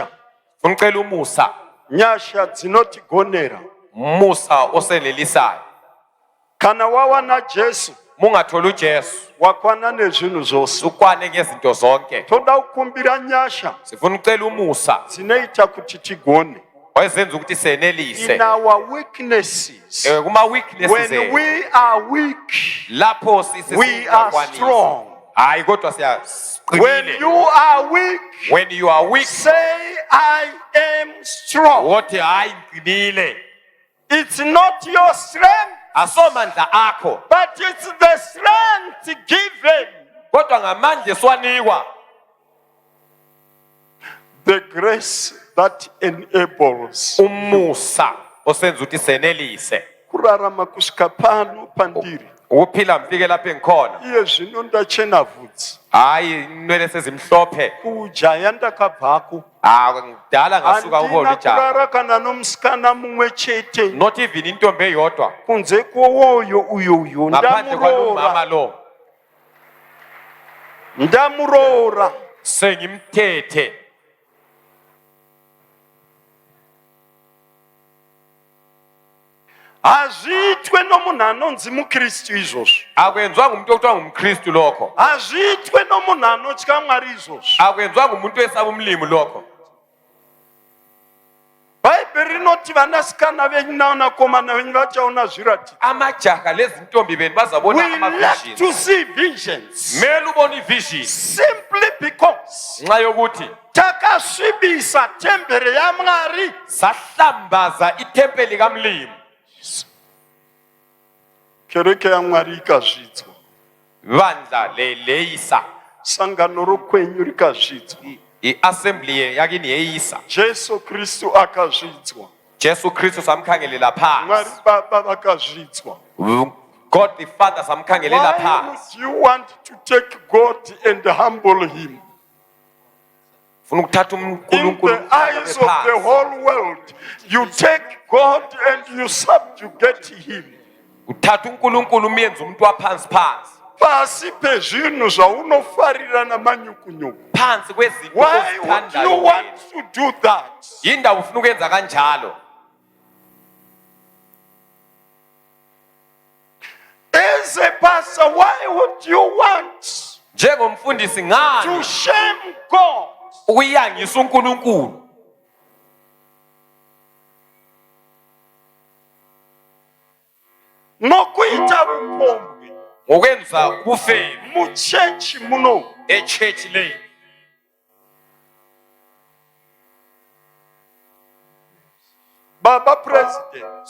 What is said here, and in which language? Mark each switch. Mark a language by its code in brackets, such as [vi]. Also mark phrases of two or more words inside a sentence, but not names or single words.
[nd] unicela umusa [sn] nyasha dzinotigonera [nd] umusa osenelisayo [sn] kana wawana Jesu [nd] mungathola uJesu [sn] wakwana nezvinhu zvose [nd] ukwane ngezinto zonke [sn] toda kukumbira nyasha [nd] sifuna ucela umusa [sn] dzinoita kuti tigone [nd] oyenza ukuthi senelise [en] in our weaknesses. [nd] kuma weaknesses [en] When we are weak, [nd] lapho [en] we are strong. [nd] hayi kodwa [en] When [nd] siyaqinile. [en] you are weak, When you are weak, say, I am strong. [nd] wothi hayi ngiqinile. [en] It's not your strength, [nd] Asomandla akho, [en] but it's the strength given. [nd] kodwa ngamandla esiwanikwa. [en] The grace that enables. [nd] Umusa osenza ukuthi senelise. [sn] Kurarama kusvika pano pandiri. [nd] Ukuphila mfike lapho engikhona. [sn] Iye zvino ndachena vhudzi. [nd] Hayi inwele sezimhlophe. [sn] Kujaya ndakabvako. [nd] Ngidala ngasuka [sn] Handina [nd] uholo jaha. [sn] kurara kana nomusikana mumwe chete. [en] Not even [nd] intombi eyodwa. [sn] Kunze kwowoyo uyo [nd] Ngaphandle kwalomama [sn] ndamurora. [nd] lo. [sn] Ndamurora. [nd] Sengimthethe. [sn] Hazviitwe nomunhu anonzi muKristu izvozvo. [nd] Akwenzwa ngumuntu okuthiwa ngumKristu lokho. [sn] Hazviitwe nomunhu anotya Mwari izvozvo. [nd] Akwenzwa ngumuntu esaba umlimi lokho. [sn] Bhaibheri rinoti vanasikana venyu navanakomana venyu vachaona zviratidzo. [nd] Amajaha lezintombi benu bazabona [en] We love [nd] ama-vision. [en] to see visions [nd] Mele ubone i-vision. [en] simply because [nd] Nxa yokuthi [sn] takasvibisa tembere yaMwari. [nd] sahlambaza itempeli kamlimi. [sn] Kereke yaMwari ikazvidzwa. [nd] Bandla leyisa. [sn] Sangano rokwenyu rikazvidzwa. [nd] I-assembly yakini yeyisa. [sn] Jesu Kristu akazvidzwa. [nd] Jesu Kristu samkhangelela [sn] Mwari [nd] phansi. [sn] Baba vakazvidzwa. [en] God the Father [nd] samkhangelela [en] Why [nd] phansi. [en] would you want to take God and humble him? [nd] Funa ukuthatha [en] In [nd] uNkulunkulu [en] the eyes of the [nd] phansi. [en] whole world, you take God and you subjugate him. [nd] Uthatha uNkulunkulu umenze umuntu waphansi phansi. [sn] Pasi pezvinhu zvaunofarira namanyukunyuku. [nd] Phansi kwezinto [en] Why would [nd] ozithandayo [en] you [nd] wena. [en] want to do that? [nd] Yindawo ufuna ukwenza kanjalo. [en] As a pastor, why would you want [nd] Njengomfundisi [en] to [nd] ngani [en] shame God? [nd] ukuyangisa uNkulunkulu? [sn] Nokuita upombwe [nd] Ngokwenza ubufebe [sn] muchechi muno. [nd] echurch le. [en] Baba President,